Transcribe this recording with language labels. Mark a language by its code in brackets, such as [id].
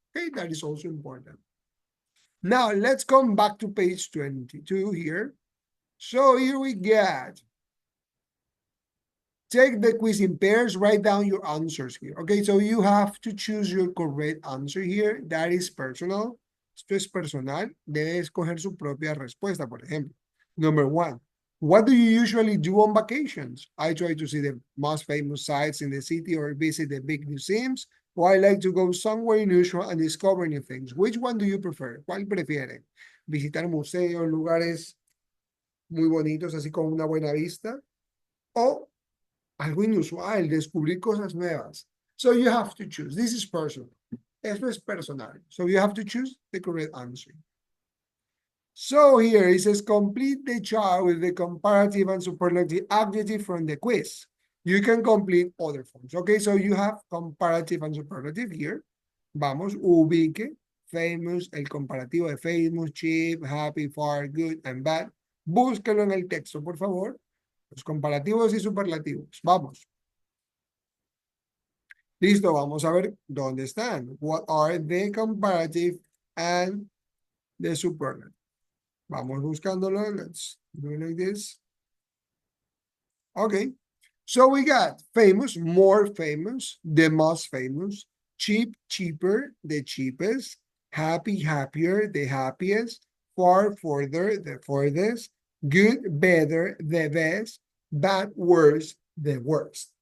[en] Okay, that is also important. Now let's come back to page 22 here. So here we get. Take the quiz in pairs, write down your answers here. Okay, so you have to choose your correct answer here. That is personal. [es] Esto es personal. Debe escoger su propia respuesta, por ejemplo. [en] Number 1. What do you usually do on vacations? I try to see the most famous sites in the city or visit the big museums. Or I like to go somewhere unusual and discover new things. Which one do you prefer? [es] ¿Cuál prefieren? ¿Visitar museos, lugares muy bonitos, así con una buena vista? ¿O algo inusual, descubrir cosas nuevas? [en] So you have to choose. This is personal. [es] Esto es personal. [en] So you have to choose the correct answer. So here it says complete the chart with the comparative and superlative adjective from the quiz. You can complete other forms. Okay, so you have comparative and superlative here. [es] Vamos, ubique, famous, el comparativo de famous, cheap, happy, far, good, and bad. Búsquelo en el texto, por favor. Los comparativos y superlativos. Vamos. Listo, vamos a ver dónde están. [en] What are the comparative and the superlative? [es] Vamos buscándolo. [en] Let's do it like this. Okay. So we got famous, more famous, the most famous, cheap, cheaper, the cheapest, happy, happier, the happiest, far, further, the furthest, good, better, the best, bad, worse, the worst.